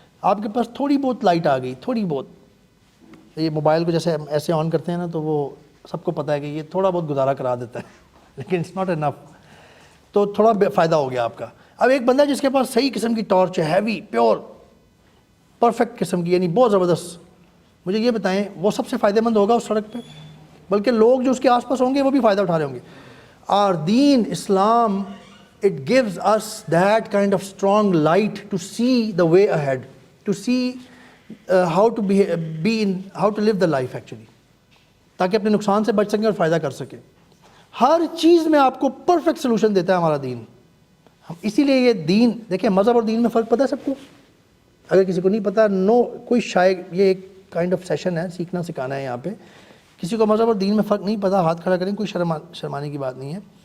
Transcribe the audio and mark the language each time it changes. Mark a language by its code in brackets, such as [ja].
[ur] آپ کے پاس تھوڑی بہت لائٹ آ گئی, تھوڑی بہت, یہ موبائل کو جیسے ایسے آن کرتے ہیں نا تو وہ سب کو پتہ ہے کہ یہ تھوڑا بہت گزارا کرا دیتا ہے, لیکن [en] it's not enough, [ur] تو تھوڑا فائدہ ہو گیا آپ کا. اب ایک بندہ جس کے پاس صحیح قسم کی ٹارچ ہے, ہیوی, پیور, پرفیکٹ قسم کی, یعنی بہت زبردست, مجھے یہ بتائیں وہ سب سے فائدہ مند ہوگا اس سڑک پہ, بلکہ لوگ جو اس کے آس پاس ہوں گے وہ بھی فائدہ اٹھا رہے ہوں گے. [en] Our deen, Islam, it gives us that kind of strong light to see the way ahead, to see how to how to live the life actually, [ur] تاکہ اپنے نقصان سے بچ سکیں اور فائدہ کر سکیں. ہر چیز میں آپ کو پرفیکٹ سلوشن دیتا ہے ہمارا دین. اسی لیے یہ دین, دیکھیں مذہب اور دین میں فرق پتہ ہے سب کو؟ اگر کسی کو نہیں پتہ, کوئی شاید یہ ایک کائنڈ آف سیشن ہے, سیکھنا سکھانا ہے یہاں پہ. کسی کو مذہب اور دین میں فرق نہیں پتہ, ہاتھ کھڑا کریں, کوئی شرمانے کی بات نہیں ہے.